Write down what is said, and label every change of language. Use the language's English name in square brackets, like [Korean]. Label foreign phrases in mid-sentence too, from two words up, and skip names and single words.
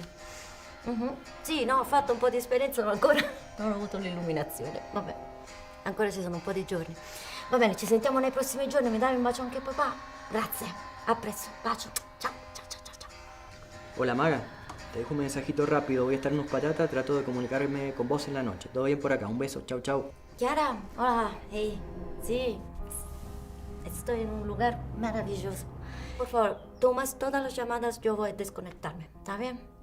[Italian] Sì, no, ho fatto un po' di esperienza, ma ancora non ho avuto l'illuminazione. Vabbè, ancora ci sono un po' di giorni. Va bene, ci sentiamo nei prossimi giorni. Mi dai un bacio anche papà? Grazie, a presto, bacio. Ciao, ciao, ciao, ciao, ciao. [Spanish] Hola Maga, te dejo un mensajito rápido, voy a estar en unos patatas, trato de comunicarme con vos en la noche. Todo bien por acá, un beso, chau chau. Chiara, hola, hey, sí, estoy en un lugar maravilloso. Por favor, tomas todas las llamadas, yo voy a desconectarme, ¿está bien?